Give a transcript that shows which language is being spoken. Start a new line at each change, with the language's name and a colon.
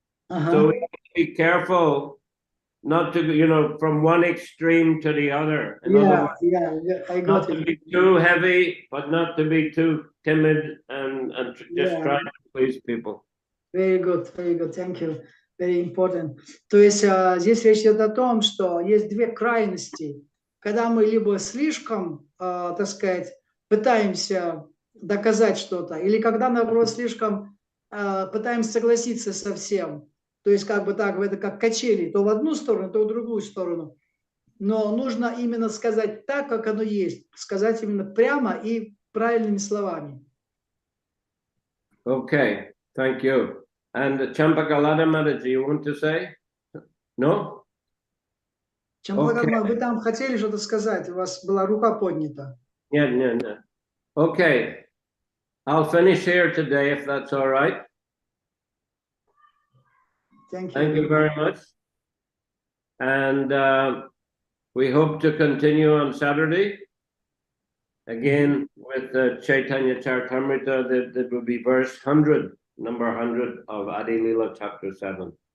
English: So we have to be careful not to, from one extreme to the other. Yeah, I got not to be too heavy, but not to be too timid and just try to please people. Very good, thank you. Very important.
Russian: То есть здесь речь идет о том, что есть две крайности. Когда мы либо слишком, так сказать, пытаемся доказать что-то, или когда, наоборот, слишком пытаемся согласиться со всем. То есть как бы так, это как качели, то в одну сторону, то в другую сторону. Но нужно именно сказать так, как оно есть. Сказать именно прямо и правильными словами.
English: Okay, thank you. And Champakalada Mataji, you want to say? No?
Russian: Champakalada, вы там хотели что-то сказать? У вас была рука поднята.
English: Yeah. Okay. I'll finish here today, if that's all right. Thank you very much. And we hope to continue on Saturday. Again, with the Chайтanья Charitamriта, that will be verse 100, number 100 of Adi Lila, chapter 7.